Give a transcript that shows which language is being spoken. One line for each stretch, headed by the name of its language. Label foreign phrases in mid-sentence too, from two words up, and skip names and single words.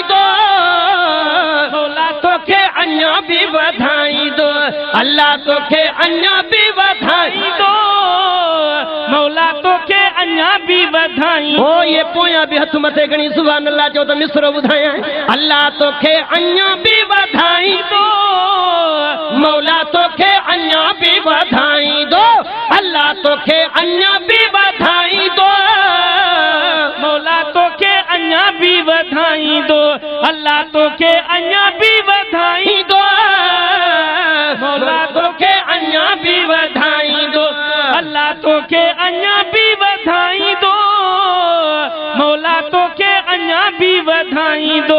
Sindhi: दो, मौला तोखे अञा भी वधाई दो, अल्लाह तोखे अञा भी वधाई दो, मौला तोखे अञा भी वधाई। ओ ये पोया भी हथ मथे गणी
Arabic: سبحان الله
Sindhi: जो तो मिसरो बुधाया अल्लाह तोखे अञा भी वधाई दो, मौला तोखे अञा भी वधाई दो, अल्लाह तोखे अञा भी वधाई दो, मौला तोखे अञा भी वधाई दो, अल्लाह तोखे अञा भी वधाई दो, मौला तोखे अञा भी वधाई दो, अल्लाह तोखे अञा भी वधाई दो, मौला तोखे अञा भी वधाई दो।